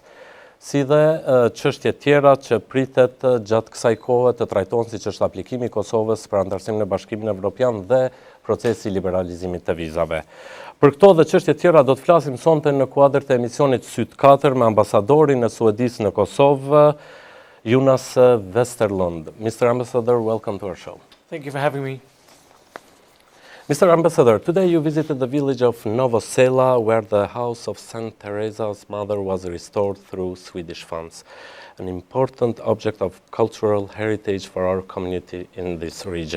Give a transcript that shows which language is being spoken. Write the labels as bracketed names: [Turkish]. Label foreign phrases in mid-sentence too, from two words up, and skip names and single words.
[Albanian] Si dhe çështje tjera që pritet gjatë kësaj kohe të trajtohen, siç është aplikimi i Kosovës për anëtarësim në Bashkimin Evropian dhe procesi i liberalizimit të vizave. Për këto dhe çështje tjera do të flasim sonte në kuadër të emisionit Sytë Katër me ambasadorin e Suedisë në Kosovë, Jonas Westerlund. [English] Mr. Ambassador, welcome to our show. Thank you for having me. Mr. Ambassador, today you visited the village of Novosela, where the house of Saint Teresa's mother was restored through Swedish funds, an important object of cultural heritage for our community in this region.